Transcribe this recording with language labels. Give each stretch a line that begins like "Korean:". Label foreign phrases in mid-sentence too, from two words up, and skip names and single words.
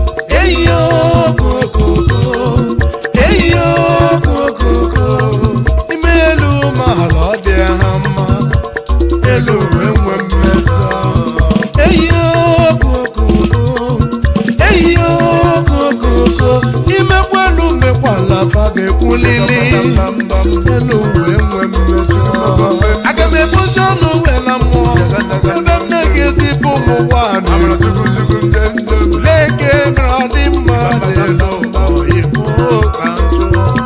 English: Eyo, go, go, go. Eyo, go, go, go.
Igbo: Ime elu ụmụ ala ọ dị ha mma. Elu uwe nwe mmetọ. Eyo,
English: go, go, go. Eyo, go, go, go.
Igbo: Imekwa elu mekwala fa ga-ekwulili. Elu uwe nwe mmetọ. Aga m ebuzi ọnụ wela mmụọ. Ebe m na-egezi bụ ụmụ ụwa nọ. Leke nọrọ dị mma dị n'ụwa oyibo ka m jụọ.